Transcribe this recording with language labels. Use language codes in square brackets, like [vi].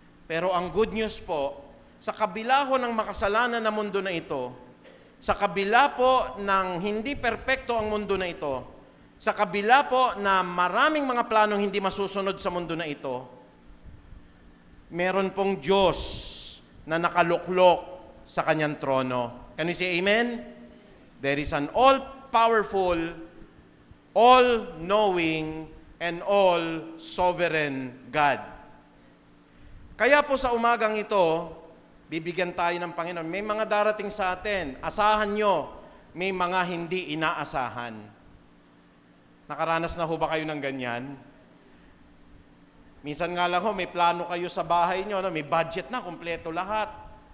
[tl] Pero ang good news po, sa kabila ho ng makasalanan na mundo na ito, sa kabila po ng hindi perpekto ang mundo na ito, sa kabila po na maraming mga planong hindi masusunod sa mundo na ito, meron pong Diyos na nakaluklok sa kanyang trono. [en] Can we say amen? There is an all-powerful, all-knowing, and all-sovereign God. [tl] Kaya po sa umagang ito, bibigyan tayo ng Panginoon. May mga darating sa atin. Asahan nyo, may mga hindi inaasahan. Nakaranas na ho ba kayo ng ganyan? Minsan nga lang ho, may plano kayo sa bahay nyo, may budget na, kumpleto lahat.